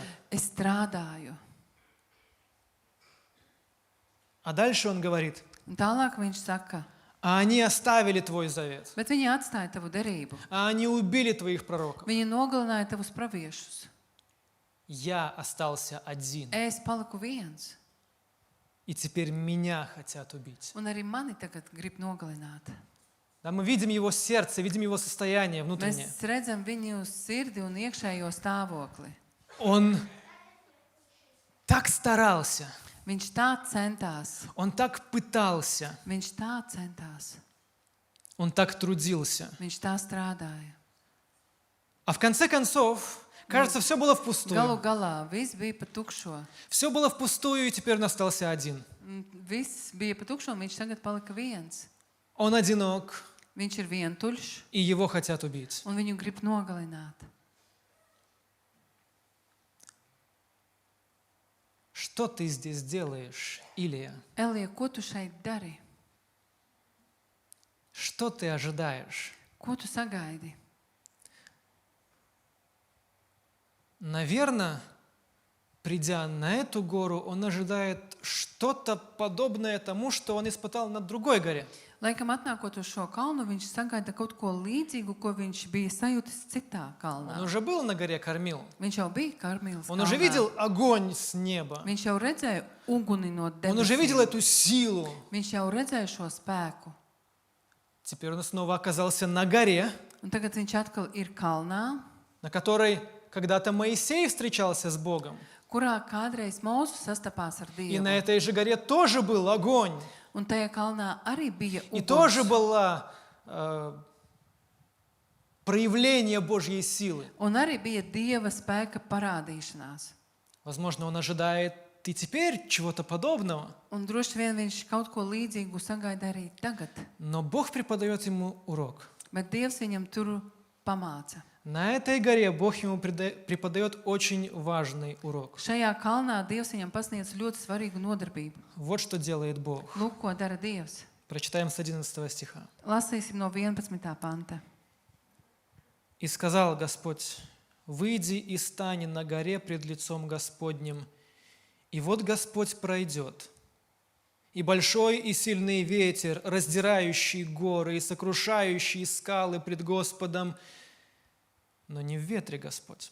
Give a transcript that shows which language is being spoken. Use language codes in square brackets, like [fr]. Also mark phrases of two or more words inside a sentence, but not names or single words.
[lv] Es strādāju. [ru] А дальше он говорит, [lv] Un tālāk viņš saka, [ru] а они оставили твой завет, [lv] bet viņi atstāja tavu derību. [ru] а они убили твоих пророков. [lv] Viņi nogalināja tavus praviešus. [ru] Я остался один, [lv] Es paliku viens. [ru] и теперь меня хотят убить. [lv] Un arī mani tagad grib nogalināt. [ru] Да, мы видим его сердце, видим его состояние внутреннее. [lv] Mēs redzam viņu sirdi un iekšējo stāvokli. [ru] Он так старался, [lv] Viņš tā centās. [ru] он так пытался, [lv] Viņš tā centās. [ru] он так трудился. [lv] Viņš tā strādāja. [ru] А в конце концов, кажется, все было [lv] Galu [ru] впустую. [lv] galā viss bija pa tukšo. [ru] Все было впустую, и теперь он остался один. [lv] Viss bija pa tukšo, un viņš tagad palika viens. [ru] Он одинок, [lv] Viņš ir vientuļš, [ru] и его хотят убить. [lv] un viņu grib nogalināt. [ru] Что ты здесь делаешь, Илия? [lv] Elija, ko tu šeit dari? [ru] Что ты ожидаешь? [lv] Ko tu sagaidi? [ru] Наверное, придя на эту гору, он ожидает что-то подобное тому, что он испытал на другой горе. [lv] Laikam atnākot uz šo kalnu, viņš sagaida kaut ko līdzīgu, ko viņš bija sajūtis citā kalnā. [ru] Он уже был на горе Кормил. [lv] Viņš jau bija Karmīlas [ru] Он уже [lv] kalnā. [ru] видел огонь с неба. [lv] Viņš jau redzēja uguni no [ru] Он уже видел [lv] debesīm. [ru] эту силу. [lv] Viņš jau redzēja šo spēku. [ru] Теперь он снова оказался на горе, [lv] Un tagad viņš atkal ir kalnā, [ru] на которой когда-то Моисей встречался с Богом. [lv] kurā kādreiz Mūzes sastapās ar [ru] И на [lv] Dievu. [ru] этой же горе тоже был огонь. [lv] Un tajā kalnā arī bija [ru] И тоже [lv] uguns. [ru] было проявление Божьей силы. [lv] Un arī bija Dieva spēka parādīšanās. [ru] Возможно, он ожидает и теперь чего-то подобного. [lv] Un droši vien viņš kaut ko līdzīgu sagaida arī tagad. [ru] Но Бог преподает ему урок. [lv] Bet Dievs viņam tur pamāca. [ru] На этой горе Бог ему преподает очень важный урок. [lv] Šajā kalnā Dievs viņam pasniedz ļoti svarīgu nodarbību. [ru] Вот что делает Бог. [lv] Lūk, ko dara Dievs. [ru] Прочитаем с 11 стиха. [lv] Lasīsim no 11. panta. [ru] «И сказал Господь, выйди и стань на горе пред лицом Господним, и вот Господь пройдет, и большой и сильный ветер, раздирающий горы и сокрушающий скалы пред Господом, но не в ветре Господь.